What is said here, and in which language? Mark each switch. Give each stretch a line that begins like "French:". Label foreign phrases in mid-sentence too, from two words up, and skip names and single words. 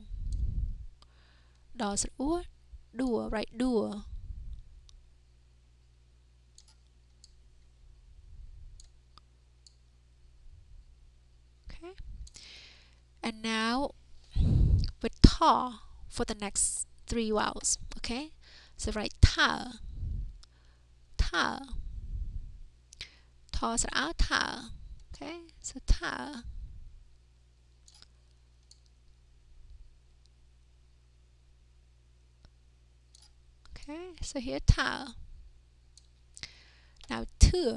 English: Do is ua, đùa, right? Đùa. Okay. And now with thaw for the next three vowels. Okay. So write tha, tha. Thaw is out, tha. Okay. So tha. Okay. So here tha. Now thừa.